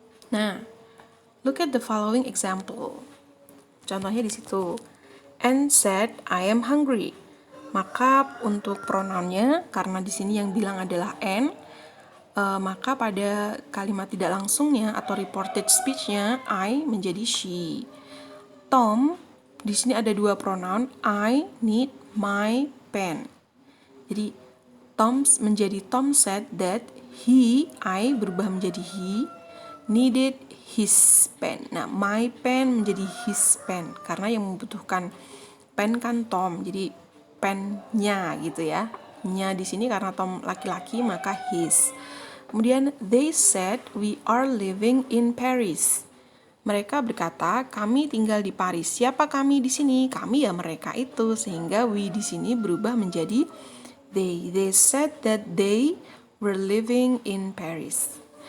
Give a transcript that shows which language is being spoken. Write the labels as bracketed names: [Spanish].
[English] Nah, look at the following example. [Indonesian] Contohnya di situ. [English] Anne said, I am hungry. [Indonesian] Maka untuk pronounnya, karena di sini yang bilang adalah Anne, maka pada kalimat tidak langsungnya atau reported speech-nya I menjadi she. Tom, di sini ada dua pronoun, [English] I need my pen. Jadi Tom said that I [Indonesian] berubah menjadi [English] he needed his pen. [Indonesian] Nah, my pen menjadi his pen karena yang membutuhkan pen kan Tom. Jadi pennya gitu ya. Nya di sini karena Tom laki-laki maka his. [English] Kemudian they said we are living in Paris. [Indonesian] Mereka berkata kami tinggal di Paris. Siapa kami di sini? Kami ya mereka itu, sehingga [English] we [Indonesian] di sini berubah menjadi they. [English] They said that they were living in Paris.